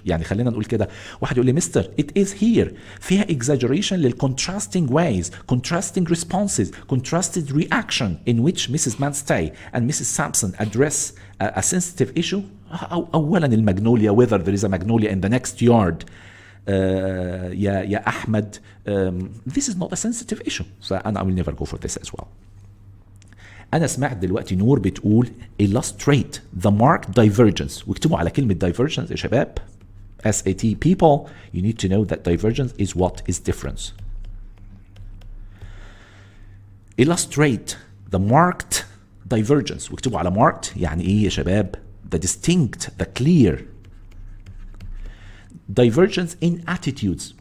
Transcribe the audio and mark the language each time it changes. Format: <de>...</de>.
<ar>يعني خلينا نقول كده، واحد يقول لي مستر</ar> <en>it is here، فيها exaggeration للcontrasting ways, contrasting responses, contrasted reaction in which Mrs. Manstey and Mrs. Sampson address a sensitive issue.</en> <ar>اولا الماجنوليا</ar> <en>whether there is a magnolia in the next yard</en> <ar>يا احمد</ar> <en>this is not a sensitive issue.</en> <ar>فانا</ar> <en>I will never go for this as well.</en> <ar>أنا سمعت دلوقتي نور بتقول</ar> <en>illustrate the marked divergence،</en> <ar>واكتبوا على كلمة divergence يا شباب.</ar> <en>SAT people, you need to know that divergence is what is difference. Illustrate the marked divergence، واكتبوا على marked</en> <ar>يعني إيه يا شباب؟</ar> <en>The distinct, the clear divergence in attitudes.</en>